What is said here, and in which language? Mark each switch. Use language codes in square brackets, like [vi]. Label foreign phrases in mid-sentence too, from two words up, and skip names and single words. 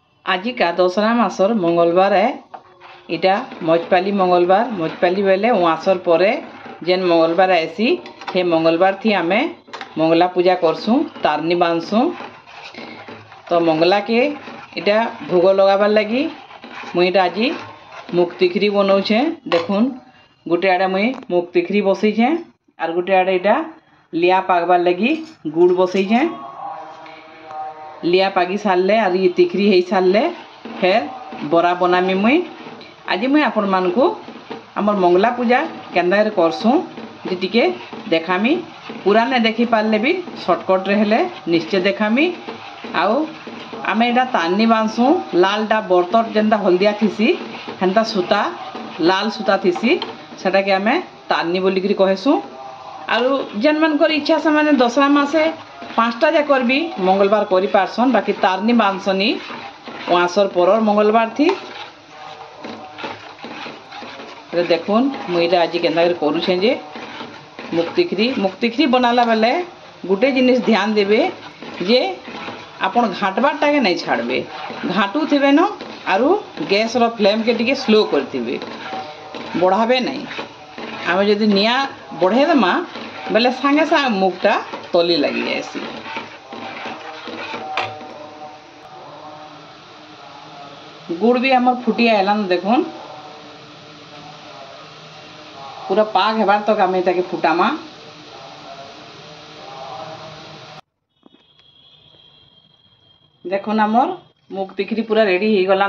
[spv] आजिका दशरा मासर मंगलवार है। इटा मजपाली मंगलवार मजपाली बेले उआसर परे जेन मंगलवार आसी हे मंगलवार थी आमे मंगला पूजा करसुँ तारनी बांधसुँ। तो मंगला के इटा भोग लगाबार लगी मुई इटा आज मुग तिखरी बनाऊे। देखुन गोटे आड़े मुई मुग तिखरी बसईछे और गोटे आड़े इटा लिया पागबार लगी गुड़ बसईछे। लिया पागी सारले और ये तिखरी हो सारले फिर बरा बनामी मुई। आज मुई आपण मानकु आमर मंगला पूजा केन्दा करसुँ जे टिके देखामी। पूरा ने देखी पारले भी शॉर्टकट रे हेले निश्चय देखामी। आउ आमे एटा तारनी बांधसुँ लालटा बर्तर जेनता हलदिया थिसी हेन्ता सूता लाल सूता थिसी सेटा के आमे तारनी बोलिकरी कहेसुँ। आउ जेन मानकर इच्छा से माने दशरा मासे 5टा जाकर भी मंगलवार करि पारसन बाकी तारनी बांधसनी उआसर परर मंगलवार थी। देखुन मुई आज केन्दा करुछे जे मुग तिखरी बनाला बेले गोटे जिनिस ध्यान देबे जे आपण घाटबारटा के नहीं छाड़बे घाटू थिबे न आरु गैस रो फ्लेम के टिके स्लो करथिबे बढ़ाबे नहीं। आमे जदि निया बढ़े देमा बेले सांगे सांगे मुगटा तली लगी जाएसी। गुड़ भी हमर फुटी आयलान देखुन पूरा पाक हेबार तक आमे ताके फुटामा। देखुन हमर मुग तिखरी पूरा रेडी हो गलान।